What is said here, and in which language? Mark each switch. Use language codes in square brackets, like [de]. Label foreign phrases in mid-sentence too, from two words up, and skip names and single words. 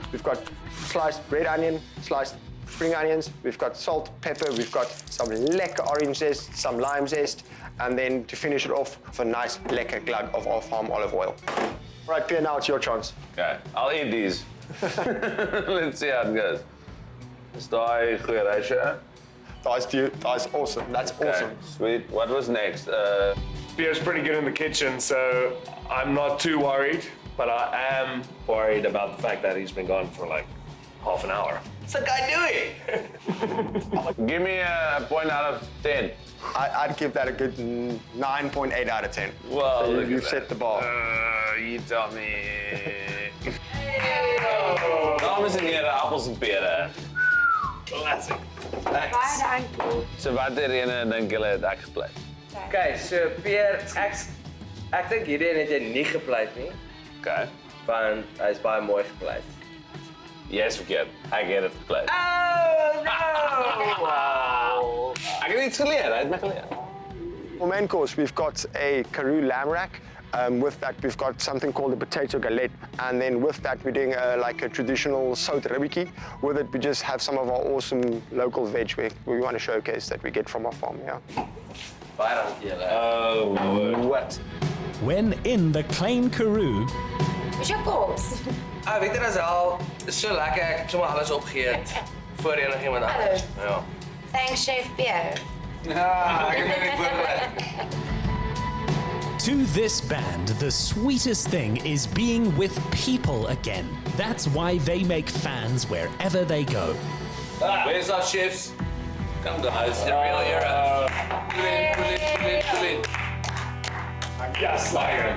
[en] We've got sliced red onion, sliced spring onions. We've got salt, pepper. We've got some lekker orange zest, some lime zest. And then to finish it off, with a nice lekker glug of off-farm olive oil. All right, Pierre, now it's your chance. Okay, I'll eat these. Let's see how it goes. [af] Is daai goeie ratio? [en] That's awesome. That's awesome. Sweet. What was next? Pierre's pretty good in the kitchen, so I'm not too worried, but I am worried about the fact that he's been gone for like half an hour. What's that guy doing? Give me a point out of 10. I'd give that a good 9.8 out of 10. Well, so look you've at set that. the bar. You tell me. [nl] Dames en heren, appels en peren. [en] Classic. [af] Baie dankie. So watter ene dink julle het ek gepleit? [en] Okay, so [af] Pierre, ek dink hierdie een het jy nie gepleit nie, [en] Okay. [af] want hy's baie mooi gepleit. Yes, verkeerd. Ek het dit gepleit. [en] Oh no! Wow. [af] Ek het iets geleer, hy het my geleer. [en] For main course, we've got a Karoo lamb rack. With that, we've got something called a potato galette. And then with that, we're doing like a traditional [af] sout ribbetjie. [en] With it, we just have some of our awesome local veg we want to showcase that we get from our farm, yeah. [af] Baie dankie julle. [en] Oh, what? When in the Klein Karoo, [af] Is jou kos? Weet jy, dis al so lekker, ek het sommer alles opgeëet voor enigiemand anders. Ja. [en] Thanks, Chef Pierre. [af] Ja, ek het nie voorberei. [en] to this band, the sweetest thing is being with people again. That's why they make fans wherever they go. Where's our chefs? Come guys, you're real heroes. Pull in. Yes, Lion.